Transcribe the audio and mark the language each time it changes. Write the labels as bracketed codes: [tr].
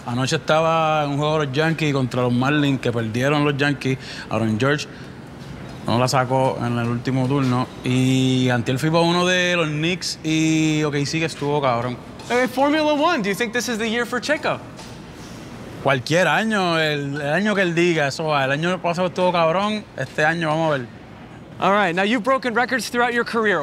[es] Anoche estaba en un juego de los Yankees contra los Marlins, que perdieron los Yankees. Aaron George no la sacó en el último turno. Y antes fui para uno de los Knicks y OKC, que estuvo cabrón. [en] Hey, Formula One, do you think this is the year for Checo? [es] Cualquier año, el año que él diga, eso va. El año pasado estuvo cabrón, este año vamos a ver. [en] All right, now you've broken records throughout your career.